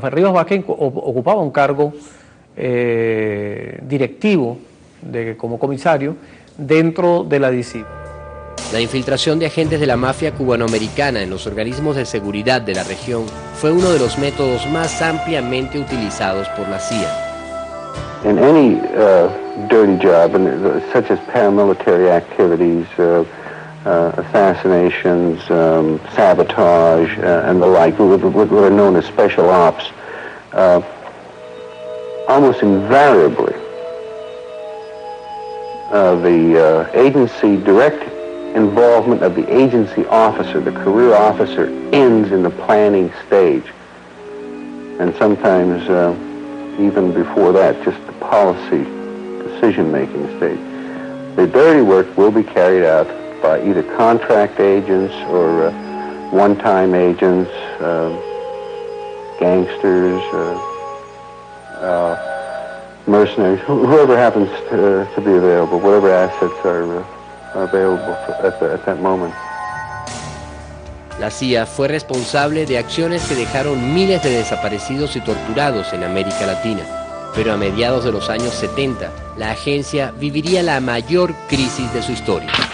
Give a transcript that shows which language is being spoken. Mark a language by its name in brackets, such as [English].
[Spanish] Rafael Rivas Vázquez ocupaba un cargo directivo como comisario dentro de la DICIP. La infiltración de agentes de la mafia cubanoamericana en los organismos de seguridad de la región fue uno de los métodos más ampliamente utilizados por la CIA. [English] In any dirty job, such as paramilitary activities, assassinations, sabotage, and the like, what are known as special ops, almost invariably, the agency direct involvement of the agency officer, the career officer, ends in the planning stage. And sometimes even before that, just the policy decision-making stage. The dirty work will be carried out by either contract agents or one-time agents, gangsters, mercenaries, whoever happens to be available, whatever assets are available at that moment. [Spanish] La CIA fue responsable de acciones que dejaron miles de desaparecidos y torturados en América Latina, pero a mediados de los años 70, la agencia viviría la mayor crisis de su historia.